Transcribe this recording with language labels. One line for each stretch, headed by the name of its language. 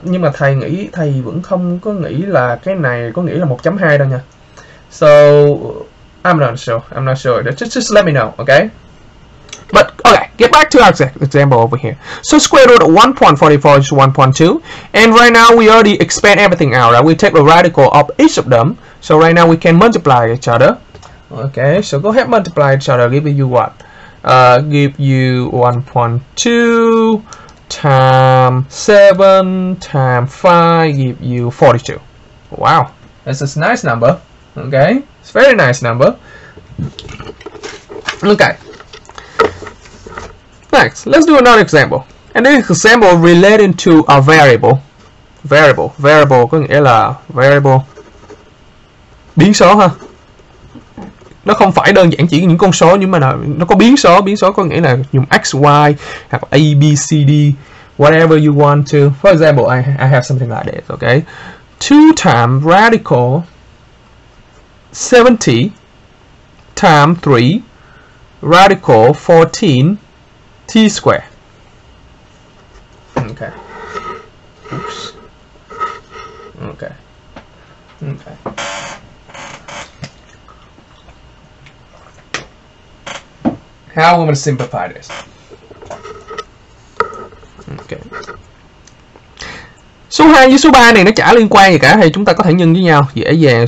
Vietnamese: Nhưng mà thầy vẫn không có nghĩ là cái này có nghĩa là 1.2 đâu nha.
English: So I'm not sure. Just let me know. Okay. But okay, get back to our example over here. So square root of 1.44 is 1.2, and right now we already expand everything out. Right? We take the radical of each of them. So right now we can multiply each other. Okay, so go ahead multiply each other. Give you what? Give you 1.2 times 7 times 5. Give you 42. Wow, that's a nice number. Okay, it's a very nice number. Okay. Next, let's do another example. And this example relating to a variable.
Vietnamese: Variable có nghĩa là variable biến số ha. Nó không phải đơn giản chỉ những con số, nhưng mà nó có biến số. Biến số có nghĩa là dùng x, y hoặc a, b, c, d,
English: whatever you want to. For example, I have something like this. Okay, 2 times radical 70 times 3 radical 14 t square. Okay. Oops. Okay. How am I going to simplify this? Okay.
Vietnamese: Số 2 với số 3 này nó chả liên quan gì cả, thì chúng ta có thể nhân với nhau dễ dàng.